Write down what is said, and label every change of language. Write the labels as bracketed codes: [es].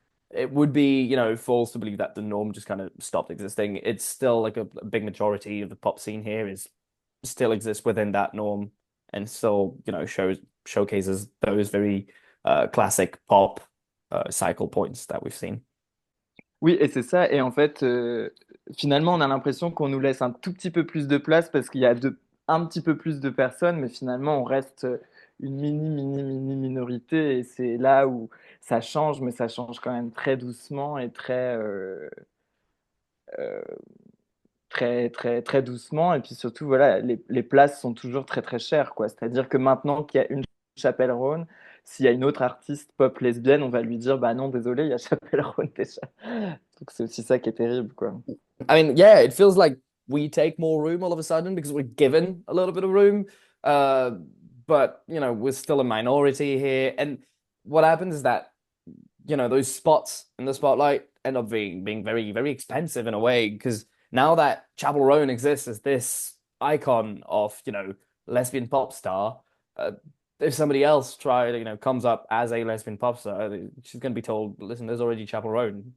[en] It would be false to believe that the norm just kind of stopped existing. It's still like a big majority of the pop scene here is still exists within that norm and still showcases those very classic pop cycle points that we've seen. [fr] Oui, et c'est ça. Et en fait, finalement, on a l'impression qu'on nous laisse un tout petit peu plus de place parce qu'il y a un petit peu plus de personnes, mais finalement, on reste une mini minorité. Et c'est là où ça change, mais ça change quand même très doucement et euh, très doucement. Et puis surtout, voilà, les places sont toujours très, très chères, quoi. C'est-à-dire que maintenant qu'il y a une Chapelle Rhône, s'il y a une autre artiste pop lesbienne, on va lui dire, bah non, désolé, il y a Chapelle Rhône déjà. Donc c'est aussi ça qui est terrible, quoi. [en] I mean, yeah, it feels like we take more room all of a sudden because we're given a little bit of room. Uh, but you know, we're still a minority here. And what happens is that, you know, those spots in the spotlight end up being very, very expensive in a way, because now that Chapel Roan exists as this icon of, you know, lesbian pop star, uh, if somebody else comes up as a lesbian pop star, she's going to be told, listen, there's already Chapel Roan.